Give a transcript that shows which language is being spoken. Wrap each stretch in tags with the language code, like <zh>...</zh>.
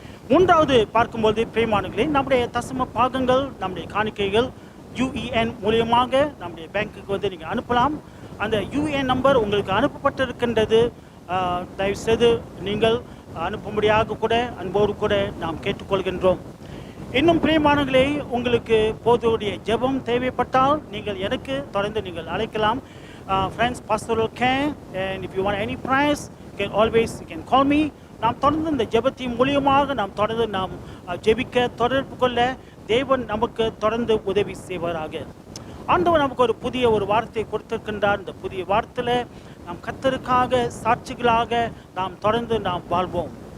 <ta>மூன்றாவது பார்க்கும்போது பிரியமானங்களே, நம்முடைய தசம பாகங்கள், நம்முடைய காணிக்கைகள் UEN மூலியமாக நம்முடைய பேங்க்குக்கு வந்து நீங்கள் அனுப்பலாம். அந்த UEN நம்பர் உங்களுக்கு அனுப்பப்பட்டிருக்கின்றது. தயவுசெய்து நீங்கள் அனுப்பும்படியாக கூட அன்போடு கூட நாம் கேட்டுக்கொள்கின்றோம். இன்னும் பிரியமானங்களே, உங்களுக்கு போதுடைய ஜெபம் தேவைப்பட்டால் நீங்கள் எனக்கு தொடர்ந்து நீங்கள் அழைக்கலாம்.</ta> <en>Friends, pastoral care, and if you want any prayers, you can call me.</en> <ta>நாம் தொடர்ந்து இந்த ஜெபத்தின் மூலியமாக நாம் தொடர்ந்து நாம் ஜெபிக்க தொடர்பு கொள்ள தேவன் நமக்கு தொடர்ந்து உதவி செய்வாராக. ஆண்டவர் நமக்கு ஒரு புதிய வார்த்தையை கொடுத்திருக்கின்றார். இந்த புதிய வார்த்தையில் நாம் கர்த்தருக்காக சாட்சிகளாக நாம் தொடர்ந்து நாம் வாழ்வோம்.</ta>